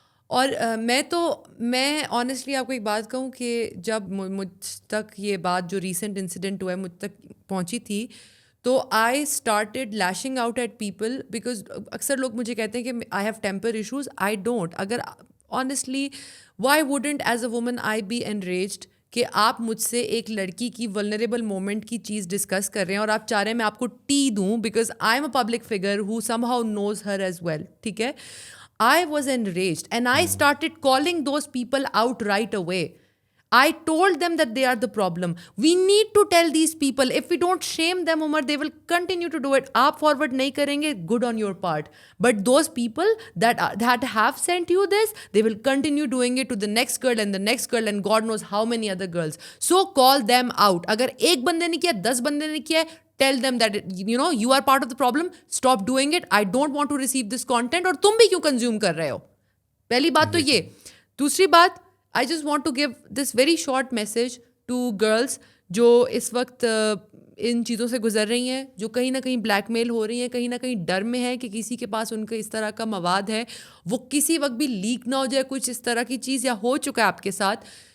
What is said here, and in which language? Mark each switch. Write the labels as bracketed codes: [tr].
[ur] اور میں آنیسٹلی آپ کو ایک بات کہوں کہ جب مجھ تک یہ بات جو ریسنٹ انسیڈنٹ ہوا ہے مجھ تک پہنچی تھی, تو [en] I started lashing out at people [ur] because اکثر لوگ مجھے کہتے ہیں کہ [en] I have temper issues. I don't. [ur] اگر [en] honestly why wouldn't as a woman I be enraged [ur] کہ آپ مجھ سے ایک لڑکی کی ولنریبل مومنٹ کی چیز ڈسکس کر رہے ہیں اور آپ چاہ رہے ہیں میں آپ کو ٹی دوں [en] Because I am a public figure who somehow knows her as well. [ur] ٹھیک ہے, [en] I was enraged and I started calling those people out right away. I told them that they are the problem. We need to tell these people. If we don't shame them, Umar, they will continue to do it. [ur] Aap forward nahi karenge, [en] good on your part. But those people that have sent you this, they will continue doing it to the next girl and the next girl and God knows how many other girls. So call them out. [ur] Agar ek bande ne kiya, [en] 10 bande ne kiya, tell them that you are part of the problem. Stop doing it. I don't want to receive this content. [ur] اور تم بھی کیوں consume کر رہے ہو. پہلی بات تو یہ. دوسری بات, [en] I just want to give this very short message to girls [ur] جو اس وقت ان چیزوں سے گزر رہی ہیں, جو کہیں نہ کہیں بلیک میل ہو رہی ہیں, کہیں نہ کہیں ڈر میں ہے کہ کسی کے پاس ان کا اس طرح کا مواد ہے, وہ کسی وقت بھی لیک نہ ہو جائے کچھ اس طرح کی چیز, یا ہو چکا ہے آپ کے ساتھ.